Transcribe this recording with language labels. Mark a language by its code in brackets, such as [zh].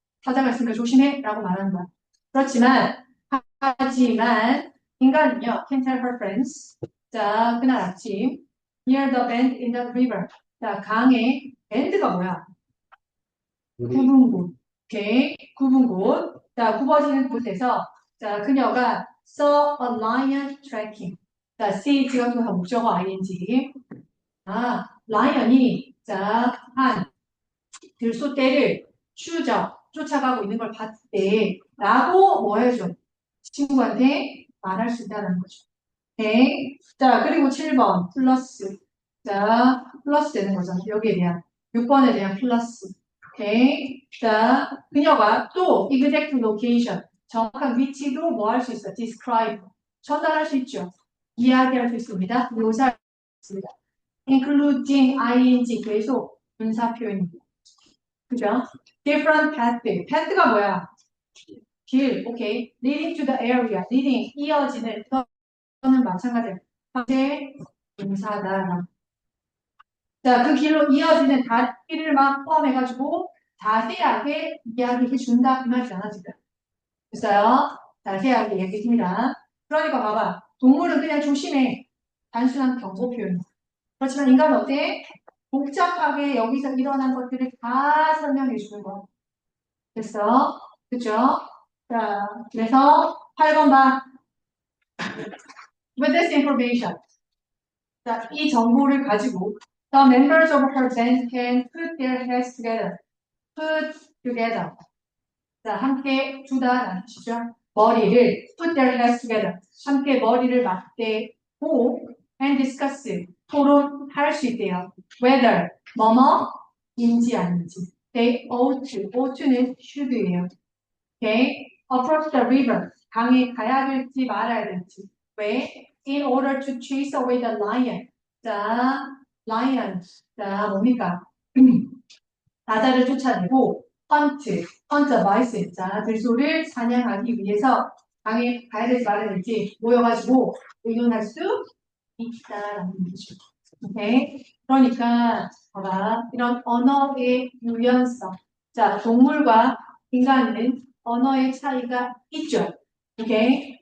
[ko] 사자가 있으니까 조심해 라고 말하는 거야. 하지만 인간은요, [en] can tell her friends. [ko] 그날 아침 [en] near the bend in the river. [ko] 강의 밴드가 뭐야? 굽은 곳. 오케이. 굽은 곳. 굽어지는 곳에서 그녀가 [en] saw a lion tracking. [ko] see 지금 또 목적어 ing. 라이언이 한 들소떼를 쫓아가고 있는 걸 봤대. 라고 뭐 해줘? 친구한테 말할 수 있다는 거죠. 오케이. 그리고 7번 플러스. 플러스 되는 거죠. 여기에 대한 6번에 대한 플러스. 오케이. 그녀가 또 [en] exact location [ko] 정확한 위치도 뭐 할 수 있어? describe 전달할 수 있죠. 이야기할 수 있습니다. 묘사할 수 있습니다. including ing 계속 분사 표현입니다. 그죠? [en] different path가 뭐야? [ko] 길, 오케이. [en] leading to the area, leading [ko] 이어지는 또는 마찬가지야. 현재 분사다. 그 길로 이어지는 길을 막 포함해가지고 자세하게 이야기해 준다 그 말이잖아 지금. 됐어요? 자세하게 얘기합니다. 그러니까 봐봐. 동물은 그냥 조심해. 단순한 경고 표현. 그렇지만 인간은 어때? 복잡하게 여기서 일어난 것들을 다 설명해 주는 거. 됐어? 그죠? 자, 그래서 8번 봐. [en] With this information. 자, [ko] 이 정보를 가지고 [en] the members of her band can put their heads together. Put together. [ko] 자, 함께 두다라는 뜻이죠. 머리를 [en] put their heads together. [ko] 함께 머리를 맞대고 [en] and discuss. [ko] 토론할 수 있대요. Whether 뭐뭐인지 아닌지. [en] They ought는 should예요. Okay? Approach the river. [ko] 강에 가야 될지 말아야 될지. 왜? [en] In order to chase away the lion. [ko] 자, lion. 자, 뭡니까? 사자를 쫓아내고 [en] hunt a bison. [ko] 자, 들소를 사냥하기 위해서 강에 가야 될지 말아야 될지 모여가지고 의논할 수 있다라는 얘기죠. 오케이? 그러니까 봐봐. 이런 언어의 유연성. 자, 동물과 인간은 언어의 차이가 있죠. 오케이?